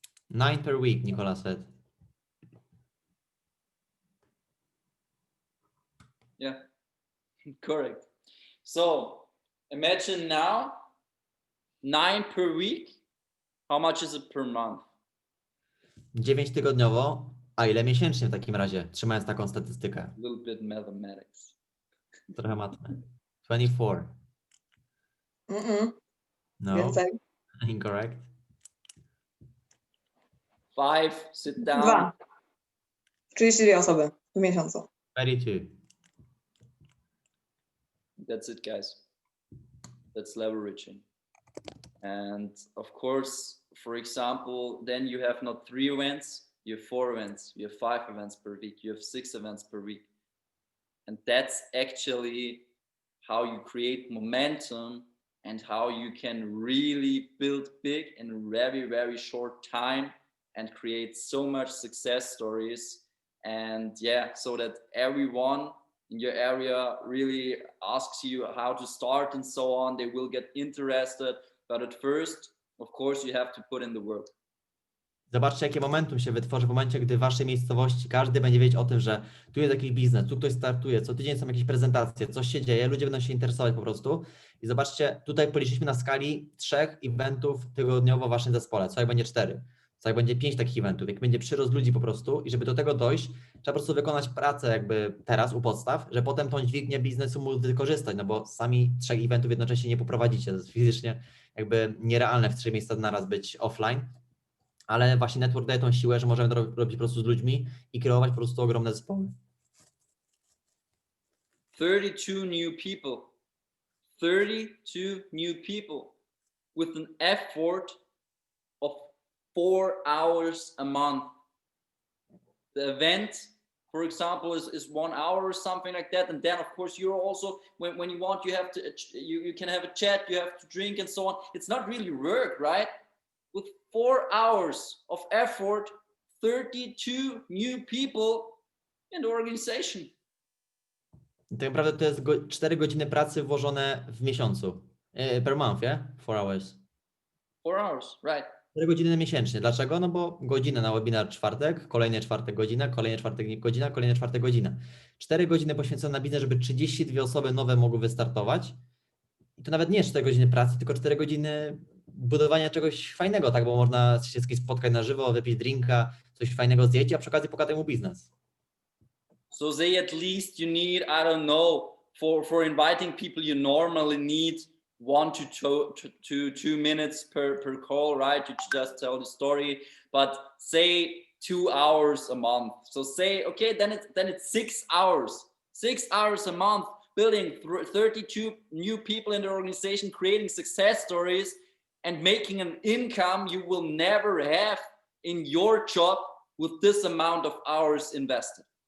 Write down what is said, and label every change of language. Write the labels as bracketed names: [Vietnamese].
[English] Nine per week, Nicola said. Yeah, correct. So imagine now 9 per week. How much is it per month? [Polish] 9 tygodniowo, A ile miesięcznie w takim razie, trzymając taką statystykę? [English] A little bit mathematics. [Polish] Trochę matmy. 24. [English] No, [Polish] Więcej. [English] incorrect. 5, sit down. [Polish] 2. 32 osoby w miesiącu. 32. [English] That's it, guys. That's leveraging. And of course, for example, then you have not 3 events, you have 4 events, you have 5 events per week, you have 6 events per week. And that's actually how you create momentum and how you can really build big in a very, very short time and create so much success stories. And yeah, so that everyone in your area really asks you how to start and so on. They will get interested. But at first, of course, you have to put in the work. [Polish] Zobaczcie, jakie momentum się wytworzy w momencie, gdy w waszej miejscowości każdy będzie wiedzieć o tym, że tu jest jakiś biznes, tu ktoś startuje, co tydzień są jakieś prezentacje, coś się dzieje, ludzie będą się interesować po prostu. I zobaczcie, tutaj policzyliśmy na skali 3 eventów tygodniowo w waszym zespole, co jak będzie 4, co jak będzie 5 takich eventów, jak będzie przyrost ludzi po prostu i żeby do tego dojść, trzeba po prostu wykonać pracę jakby teraz u podstaw, że potem tą dźwignię biznesu móc wykorzystać, no bo sami 3 eventów jednocześnie nie poprowadzicie, to jest fizycznie jakby nierealne w 3 miejsca naraz być offline. Ale właśnie network daje tą siłę, że możemy to robić po prostu z ludźmi i kreować po prostu ogromne zespoły. [English] 32 new people. 32 new people with an effort of 4 hours a month. The event, for example, is 1 hour or something like that. And then, of course, you're also, when you want, you have to, you can have a chat, you have to drink and so on. It's not really work, right? With 4 hours of effort, 32 new people in the organization. [Polish] Tak naprawdę to jest 4 godziny pracy włożone w miesiącu. [English] Per month, yeah? 4 hours. 4 hours, right. [Polish] 4 godziny miesięcznie. Dlaczego? No bo godzinę na webinar czwartek, kolejny czwartek godzina, kolejny czwartek godzina, kolejny czwartek godzina. 4 godziny poświęcone na biznes, żeby 32 osoby nowe mogły wystartować. I to nawet nie 4 godziny pracy, tylko 4 godziny budowania czegoś fajnego, tak? Bo można się z kimś spotkać na żywo, wypić drinka, coś fajnego zjeść, a przy okazji pokazać mu biznes. [English] So say at least you need, I don't know, for inviting people, you normally need 1 to 2 minutes per call, right? You just tell the story, but say 2 hours a month. So say, okay, then it's 6 hours. 6 hours a month building 32 new people in the organization, creating success stories and making an income you will never have in your job with this amount of hours invested.